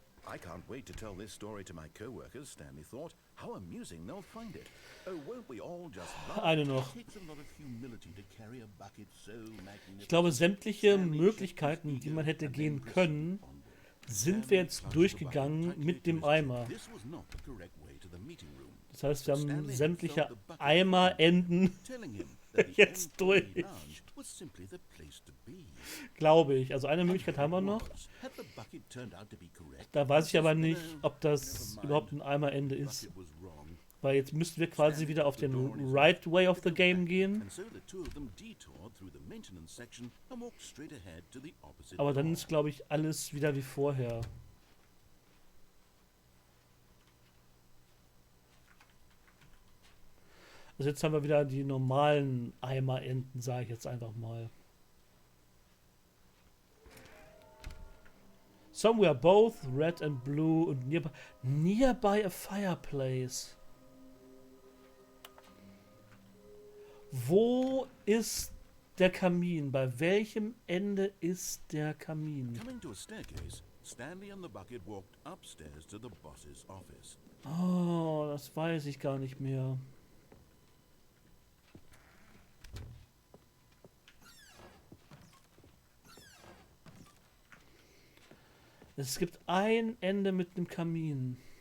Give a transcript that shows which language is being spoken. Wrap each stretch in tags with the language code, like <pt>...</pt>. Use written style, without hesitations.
<en>I can't wait to tell this story to my co-workers, Stanley thought. How amusing they'll find it. Oh, won't we all just laugh?</en> <de>Eine noch.</de> <en>It takes a lot of humility to carry a bucket so magnificent.</en> <de>Ich glaube, sämtliche Möglichkeiten, die man hätte gehen können, sind wir jetzt durchgegangen mit dem Eimer.</de> <en>This was not the correct way to the meeting room.</en> <de>Das heißt, wir haben sämtliche Eimer-Enden</de> <en>Telling him that the</en> <de>jetzt durch.</de> <en>employee lounge was simply the place to be.</en> <de>Glaube ich. Also eine Möglichkeit haben wir noch.</de> <en>Had the bucket turned out to be correct?</en> <de>Da weiß ich aber nicht, ob das überhaupt ein Eimer-Ende ist.</de> <en>Bucket was wrong.</en> <de>Weil jetzt müssten wir quasi wieder auf den</de> <en>right way of the game</en> <de>gehen.</de> <en>And so the two of them detoured through the maintenance section and walked straight ahead to the opposite</en> <de>Aber dann</de> <en>door.</en> <de>ist, glaube ich, alles wieder wie vorher. Also jetzt haben wir wieder die normalen Eimer-Enden, sage ich jetzt einfach mal.</de> <en>Somewhere both red and blue und nearby a fireplace.</en> <de>Wo ist der Kamin? Bei welchem Ende ist der Kamin?</de> <en>Coming to a staircase, Stanley and the bucket walked upstairs to the boss's office.</en> <de>Oh, das weiß ich gar nicht mehr. Es gibt ein Ende mit einem Kamin.</de>